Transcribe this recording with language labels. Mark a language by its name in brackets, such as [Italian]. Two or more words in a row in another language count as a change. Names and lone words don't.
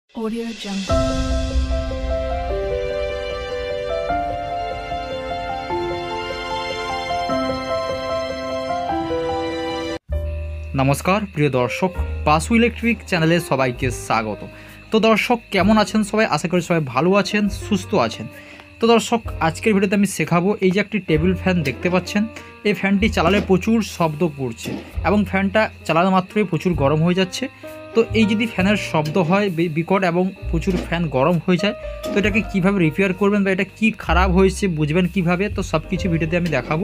[English] Audio Jungle। [Bangla] নমস্কার প্রিয় দর্শক পাসু ইলেকট্রিক চ্যানেলে সবাইকে স্বাগত। তো দর্শক কেমন আছেন সবাই, আশা করি সবাই ভালো আছেন সুস্থ আছেন। তো দর্শক আজকের ভিডিওতে আমি শেখাবো এই যে একটি টেবিল ফ্যান দেখতে পাচ্ছেন, এই ফ্যানটি চালালে প্রচুর শব্দ করছে এবং ফ্যানটা চালানো মাত্রই প্রচুর গরম হয়ে যাচ্ছে। তো এই যদি ফ্যানের শব্দ হয় বিকট এবং প্রচুর ফ্যান গরম হয়ে যায়, তো এটাকে কীভাবে রিপেয়ার করবেন বা এটা কী খারাপ হয়েছে বুঝবেন কীভাবে, তো সব কিছু ভিডিওতে আমি দেখাবো।